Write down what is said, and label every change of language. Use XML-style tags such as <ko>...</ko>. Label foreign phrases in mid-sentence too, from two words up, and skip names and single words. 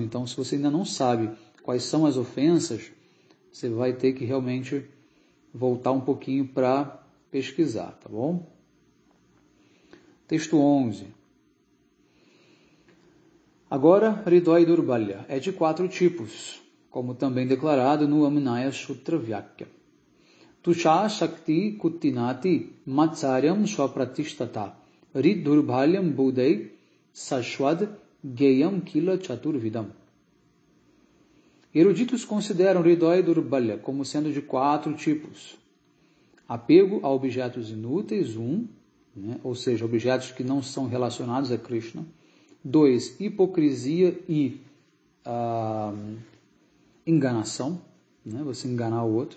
<pt>Então, se você ainda não sabe quais são as ofensas, você vai ter que realmente voltar um pouquinho para pesquisar, tá bom? Texto 11. Agora,</pt> <sa>Hridaya Durbalya</sa> <pt>é de 4 tipos, como também declarado no Amnaya Sutra Vyakya.</pt> <sa>Tusha Shakti Kuttinati Matsaryam Swapratishtata Rid Durbalyam Budai Sashwad Geyam Kila Chaturvidam.</sa> <pt>Eruditos consideram</pt> <sa>Hridaya Durbalya</sa> <pt>como sendo de 4 tipos. Apego a objetos inúteis, 1, né, ou seja, objetos que não são relacionados a Krishna. 2, hipocrisia e enganação, né, você enganar o outro.</pt>